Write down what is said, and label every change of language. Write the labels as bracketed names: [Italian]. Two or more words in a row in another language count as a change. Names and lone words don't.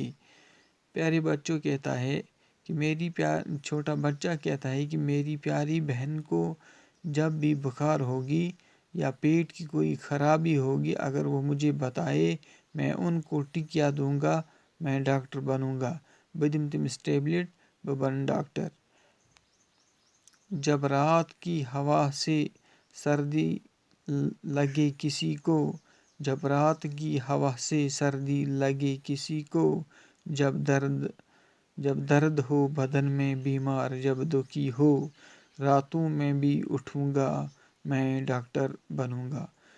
[Urdu] پیارے بچوں کہتا ہے کہ چھوٹا بچہ کہتا ہے کہ میری پیاری بہن کو جب بھی بخار ہوگی یا پیٹ کی کوئی خرابی ہوگی، اگر وہ مجھے بتائے، میں ان کو ٹکیا دوں گا، میں ڈاکٹر بنوں گا، [Kashmiri] بہٕ دِمہٕ تٔمِس ٹیبلٹ، بہٕ بنہٕ ڈاکٹر۔ [Urdu] جب رات کی ہوا سے سردی لگے کسی کو، جب رات کی ہوا سے سردی لگے کسی کو، جب درد ہو بدن میں بیمار جب دکھی ہو، راتوں میں بھی اٹھوں گا، میں ڈاکٹر بنوں گا۔